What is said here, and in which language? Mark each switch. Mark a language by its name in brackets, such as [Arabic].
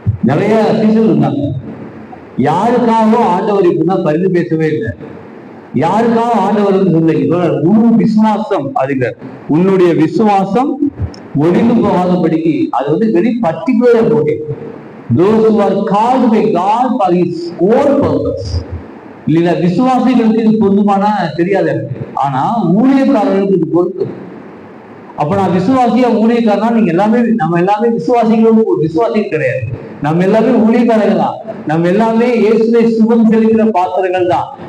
[Tamil] நிறைய சீசன் இருந்தாங்க. யாருக்காகவும் ஆண்டவர் இப்படிதான் பரிந்து பேசவே இல்லை. யாருக்காக ஆண்டவர் இல்லை, உன் விசுவாசம் அதுங்க, உன்னுடைய விசுவாசம் ஒழிந்து போகாதபடிக்கு அது [English] very particular [Tamil] போட்டி. [English] Those who are called by God for his own purpose. [Tamil] இல்ல விசுவாசிகளுக்கு இது பொருந்துமானா தெரியாது எனக்கு, ஆனா ஊழியக்காரர்களுக்கு இது பொருந்தும். அப்ப நான் விசுவாசியா ஊழியக்காரனா, நீங்க நம்ம எல்லாமே விசுவாசிகள் கிடையாது. நம்ம எல்லாமே ஊழியக்காரர்கள் தான். நம்ம எல்லாமே இயேசுவை சுமந்து செலுகிற பாத்திரங்கள் தான்.